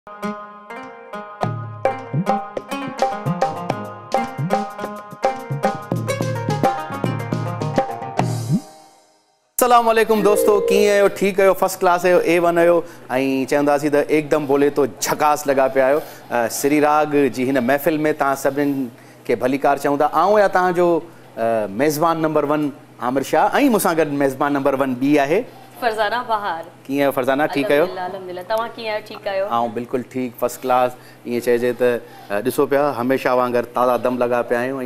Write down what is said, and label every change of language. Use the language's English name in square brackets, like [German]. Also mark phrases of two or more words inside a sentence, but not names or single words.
[Arabic] السلام عليكم [Sindhi] दोस्तों, कीअं आहियो? ठीकु आहियो? [English] first class [Sindhi] आहियो? A1 आहियो? ऐं चवंदासीं त [Hindi] एकदम बोले तो झकास [Sindhi] लॻा पिया आहियो। श्री राग जी हिन महफ़िल में तव्हां सभिनीनि खे भलीकार चऊं था। आऊं या तव्हांजो मेज़बान नंबर 1 आमिर शाह ऐं मूंसां गॾु मेज़बान नंबर 1 ॿी आहे फरज़ाना बहार। कीअं आहियो फरज़ाना? ठीकु आहियो? अल्हम्दुलिल्लाह। तव्हां कीअं आहियो? ठीकु आहियो? आऊं बिल्कुलु ठीकु, [English] first class. [Sindhi] ईअं चइजे त ॾिसो पिया हमेशह वांगुरु ताज़ा दम लॻा पिया आहियूं।